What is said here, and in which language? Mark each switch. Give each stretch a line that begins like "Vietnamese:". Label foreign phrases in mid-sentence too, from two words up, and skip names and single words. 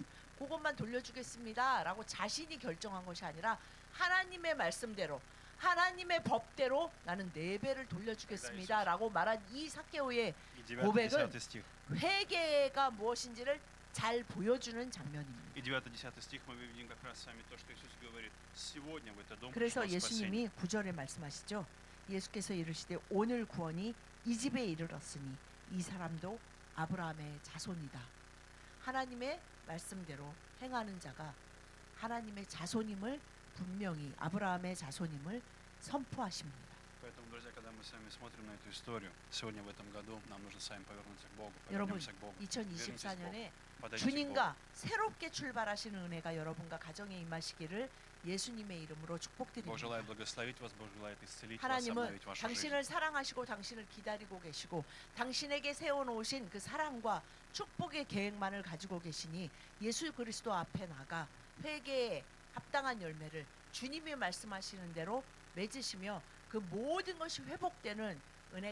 Korean: 그것만 돌려주겠습니다라고 자신이 결정한 것이 아니라 하나님의 말씀대로 하나님의 법대로 나는 4배를 돌려주겠습니다라고 말한 이 삭개오의
Russian: И 9-10
Korean: 고백은
Russian: стих.
Korean: 회개가 무엇인지를 잘 보여주는 장면입니다.
Russian: И 9-10 стих мы видим как раз с вами то, что Иисус говорит. Сегодня в этот дом
Korean: 그래서
Russian: пришло спасение.
Korean: 예수님이 9절에 말씀하시죠. 예수께서 이르시되 오늘 구원이 이 집에 이르렀으니 이 사람도 아브라함의 자손이다. 하나님의 말씀대로 행하는 자가 하나님의 자손임을 분명히 아브라함의 자손임을 선포하십니다.
Russian: Поэтому, друзья, когда мы с вами смотрим на эту историю, сегодня в этом году нам нужно с вами повернуться к Богу.
Korean: 여러분
Russian: Повернемся к Богу.
Korean: 2024년에
Russian: Подойдите к Богу.
Korean: 주님과 새롭게 출발하시는 은혜가 여러분과 가정에 임하시기를 예수님의 이름으로
Russian: Бог
Korean: 축복드립니다.
Russian: желает благословить вас, Бог желает исцелить вас,
Korean: 하나님은
Russian: обновить вашу жизнь.
Korean: 당신을 사랑하시고 당신을 기다리고 계시고 당신에게 세워놓으신 그 사랑과 축복의 계획만을 가지고 계시니 예수 그리스도 앞에 나가 회개에 합당한 열매를 주님이 말씀하시는 대로 맺으시며 그 모든 것이 회복되는 은혜가